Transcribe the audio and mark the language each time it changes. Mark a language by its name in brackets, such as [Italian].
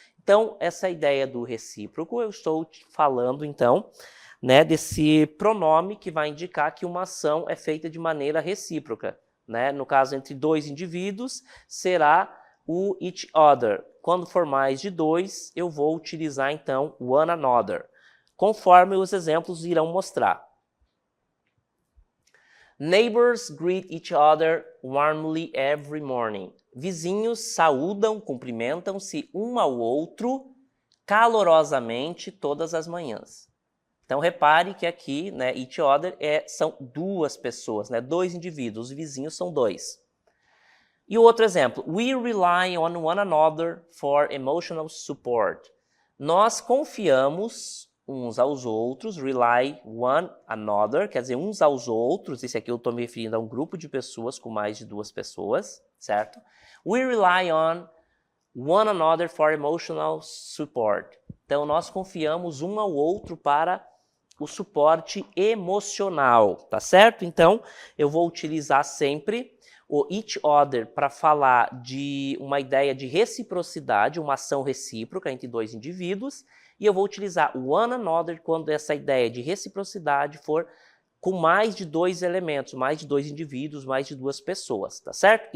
[Portuguese] Então, essa ideia do recíproco, eu estou falando, então, né, desse pronome que vai indicar que uma ação é feita de maneira recíproca. Né? No caso, entre dois indivíduos, será o each other. Quando for mais de dois, eu vou utilizar, então, one another, conforme os exemplos irão mostrar. [English] Neighbors greet each other warmly every morning. [Portuguese] Vizinhos saúdam, cumprimentam-se um ao outro calorosamente todas as manhãs. Então, repare que aqui, né, each other são duas pessoas, né, dois indivíduos, os vizinhos são dois. E o outro exemplo, [English] we rely on one another for emotional support. [Portuguese] Nós confiamos uns aos outros, [English] rely one another, [Portuguese] quer dizer, uns aos outros, esse aqui eu estou me referindo a um grupo de pessoas com mais de duas pessoas, certo? [English] We rely on one another for emotional support. [Portuguese] Então, nós confiamos um ao outro para o suporte emocional, tá certo? Então, eu vou utilizar sempre o each other para falar de uma ideia de reciprocidade, uma ação recíproca entre dois indivíduos, e eu vou utilizar o one another quando essa ideia de reciprocidade for com mais de dois elementos, mais de dois indivíduos, mais de duas pessoas, tá certo?